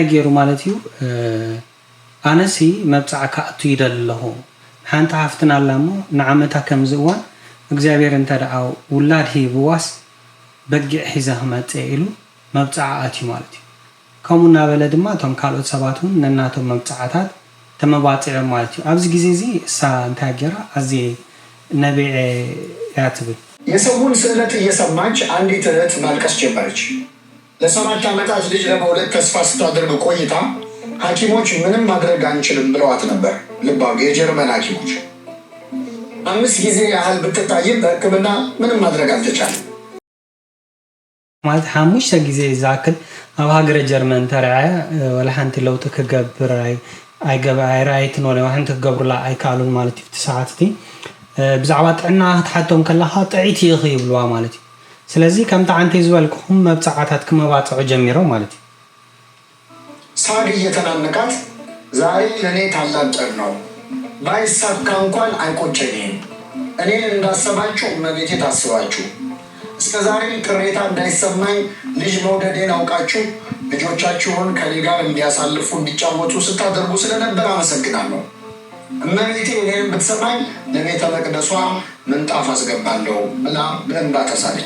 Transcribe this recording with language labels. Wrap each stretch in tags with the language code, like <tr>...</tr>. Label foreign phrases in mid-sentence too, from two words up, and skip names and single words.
<ti>ገይሩ ማለት እዩ ኣነሲ መብፃዕ ካእቱ ይደል ኣለኹ ሓንቲ ሃፍትና ኣላሞ ንዓመታ ከምዚ እዋን እግዚኣብሔር እንተደኣ ውላድ ሂብዋስ በጊዕ ሒዘ ክመፅእ ኢሉ መብፃዕ ኣትዩ ማለት እዩ ከምኡ እናበለ ድማ እቶም ካልኦት ሰባት እውን ነናቶም መብፃዕታት ተመባፅዖም ማለት እዩ ኣብዚ ግዜ እዚ እሳ እንታይ ገይራ ኣዝየ ነቢዕ ያትብል</ti> <am>የሰውን ስዕለት እየሰማች አንዲት እህት ማልቀስ ጀመረች። ለ7 ዓመታት ልጅ ለመውለድ ተስፋ ስታደርግ ቆይታ ሐኪሞች ምንም ማድረግ አንችልም ብለዋት ነበር። ልባው የጀርመን ሐኪሞች 5 ጊዜ ያህል ብትታይም በሕክምና ምንም ማድረግ አልተቻለም።</am> <ti>ማለት 5 ጊዜ ዛክል ኣብ ሃገረ ጀርመን ተራያ ወላ ሓንቲ ለውጥ ክገብር ኣይራኣይትን ወላ ሓንቲ ክገብሩላ ኣይከኣሉን ማለት እዩ ሰዓትቲ ብዛዕባ ጥዕና ክትሓቶም ከለኻ ጥዒት ኢኺ ይብልዋ ማለት እዩ ስለዚ ከምታ ዓንተ ዝበልኩኹም መብፃዕታት ክመባፅዑ ጀሚሮም ማለት እዩ</ti> <am>ሳግ እየተናነቃት ዛሬ ለእኔ ታላቅ ቀን ነው ባይሳካ እንኳን አይቆጨኝም እኔን እንዳሰባችሁ እመቤቴ ታስባችሁ እስከ ዛሬ ቅሬታ እንዳይሰማኝ ልጅ መውደዴን አውቃችሁ ልጆቻችሁን ከኔ ጋር እንዲያሳልፉ እንዲጫወቱ ስታደርጉ ስለነበር አመሰግናለሁ። እመቤቴ እኔን ብትሰማኝ ለቤተ መቅደሷ ምንጣፍ አስገባለሁ ብላ በእንባ ተሳለች።</am>